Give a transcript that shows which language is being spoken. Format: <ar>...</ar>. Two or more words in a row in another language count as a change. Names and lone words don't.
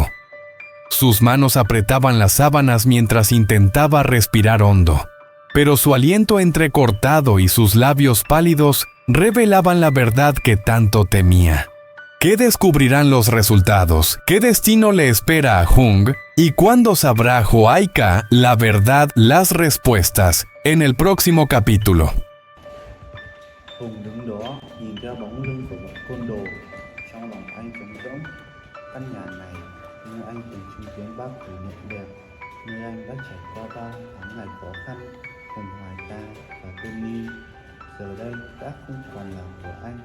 <es>Sus manos apretaban las sábanas mientras intentaba respirar hondo, pero su aliento entrecortado y sus labios pálidos revelaban la verdad que tanto temía. ¿Qué descubrirán los resultados? ¿Qué destino le espera a Jung? ¿Y cuándo sabrá Joaika la verdad, las respuestas? En el próximo capítulo.</es> <vi>Hùng đứng đó nhìn theo bóng lưng của một côn đồ. Trong lòng anh trống rỗng. Căn nhà này, nơi anh từng chứng kiến bao kỷ niệm đẹp, nơi anh đã trải qua bao tháng ngày khó khăn cùng Hoài Ca và Tony, giờ đây đã không còn là của anh.</vi>